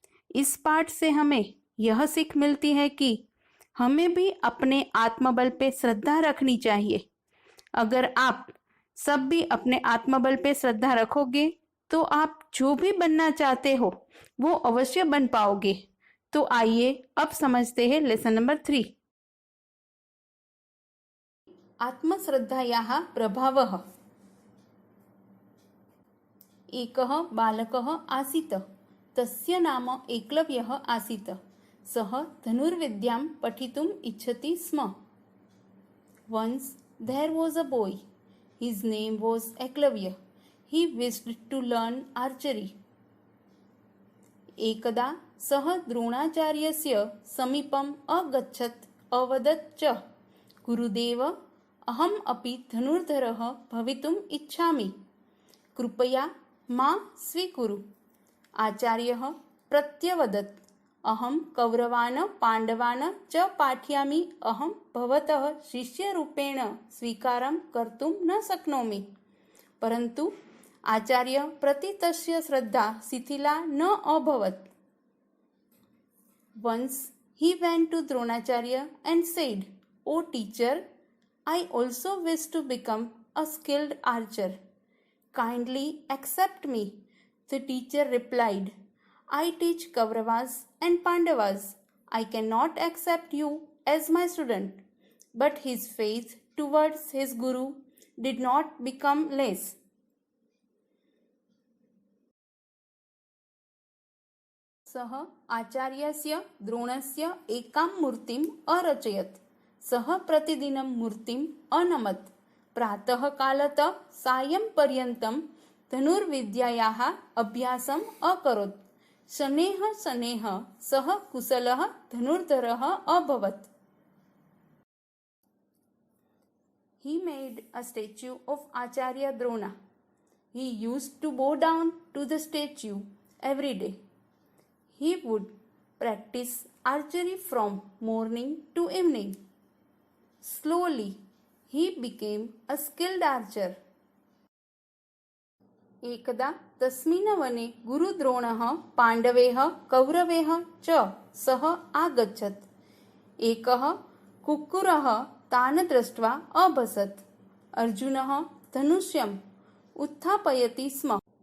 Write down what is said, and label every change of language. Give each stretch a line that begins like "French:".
Hindi: इस पाठ से हमें यह सीख मिलती है कि हमें भी अपने आत्मबल पे श्रद्धा रखनी चाहिए। अगर आप सब भी अपने आत्मबल पे श्रद्धा रखोगे तो आप जो भी बनना चाहते हो वो अवश्य बन पाओगे। तो आइए अब समझते हैं लेसन नंबर 3।
Sanskrit: आत्मश्रद्धायाः प्रभावः। एकः बालकः आसीत्, तस्य नाम एकलव्यः आसीत्। सः धनुर्विद्यां पठितुम् इच्छति स्म।
English: Once there was a boy. His name was Eklavya. He wished to learn archery.
Sanskrit: एकदा सः द्रोणाचार्यस्य समीपम् अगच्छत् अवदत् च, गुरुदेव, अहम् अपि धनुर्धरः भवितुम् इच्छामि। कृपया मां स्वीकुरु। आचार्यः प्रत्यवदत्, अहं कौरवान् पाण्डवान् च पाठयामि। अहं भवतः शिष्यरूपेण स्वीकारं कर्तुं न शक्नोमि। परन्तु आचार्य प्रति तस्य श्रद्धा शिथिला न अभवत्।
English: Once he went to Dronacharya and said, "O teacher, I also wish to become a skilled archer. Kindly accept me." The teacher replied, "I teach Kauravas and Pandavas. I cannot accept you as my student." But his faith towards his guru did not become less.
Sanskrit: सः आचार्यस्य द्रोणस्य एकां मूर्तिम् अरचयत्। सः प्रतिदिनं मूर्तिम् अनमत्। प्रातः कालतः सायं पर्यन्तं धनुर्विद्यायाः अभ्यासम् अकरोत्। शनैः शनैः सः कुशलः धनुर्धरः अभवत्।
English: He made a statue of Acharya Drona. He used to bow down to the statue every day. He would practice archery from morning to evening. Slowly, he became a skilled archer.
Sanskrit: एकदा तस्मिन् वने गुरुद्रोणः पाण्डवैः कौरवैः च सह आगच्छत्। एकः कुक्कुरः तान् दृष्ट्वा अभसत्। अर्जुनः धनुष्यम् उत्थापयति स्म।